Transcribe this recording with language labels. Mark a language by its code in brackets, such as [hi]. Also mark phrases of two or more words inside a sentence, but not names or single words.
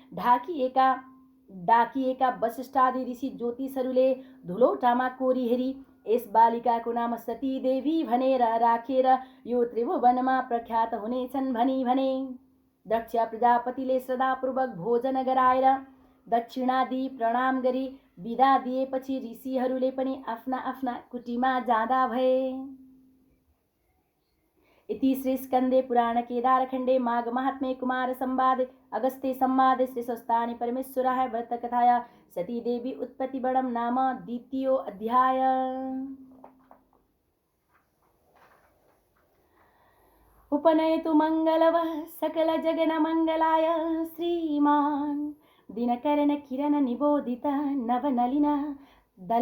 [ne] डाकिएका वशिष्ठादि ऋषि ज्योतिषहरूले धुलोटामा कोरी हेरी यस बालिकाको नाम सती देवी भनेर राखेर यो त्रिभुवनमा प्रख्यात हुनेछन् भनी भने। दक्ष प्रजापतिले श्रद्धापूर्वक भोजन गराएर दक्षिणादि प्रणाम गरी विदा दिएपछि ऋषिहरूले पनि आफ्ना आफ्ना कुटीमा जाँदा भए। [sa] इति श्री स्कन्दे पुराण केदारखण्डे माघ महात्म्ये कुमार संवादे अगस्त्य संवादे श्री स्वस्तानि परमेश्वराय व्रतकथाया सती देवी उत्पत्ति वर्णन नाम द्वितीयो अध्याय। उपनयतु मंगलवः सकल जगन मंगलाय श्रीमान दिनकरण किरण निबोधित नवनलिन दल